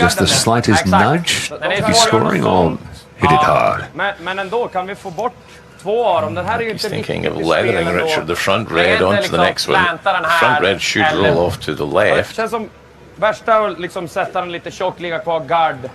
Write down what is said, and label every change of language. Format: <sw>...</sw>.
<en>Just the slightest nudge to be scoring, or hit it hard?</en> <sv>Men ändå kan vi få bort två av dem. Den här är ju</sv> <en>He's thinking of leathering Richard, the front red onto the next one. The front red should roll off to the left.</en> <sv>Det känns som värsta att liksom sätta den lite tjock, ligga kvar guard.</sv>